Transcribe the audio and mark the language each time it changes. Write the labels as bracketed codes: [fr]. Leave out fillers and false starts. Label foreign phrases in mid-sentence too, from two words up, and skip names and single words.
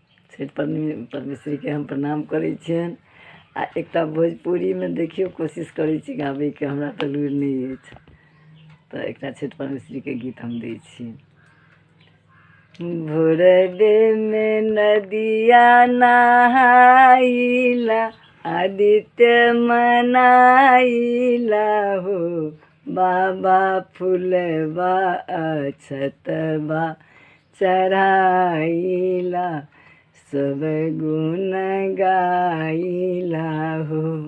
[mai] छठि परमेश्वरी के हम प्रणाम करै छियनि। आ एकटा भोजपुरी में देखियो कोशिश करै छी गाबै के, हमरा तऽ लूरि नहीं अछि, तऽ एकटा छठि परमेश्वरी के गीत हम दै छी। [bho] भोरबे में नदिया नहाइला, आदित्य मनाइला हो, बाबा फूलबा अक्षतबा चढ़ाइला, सब गुण गाइला हो।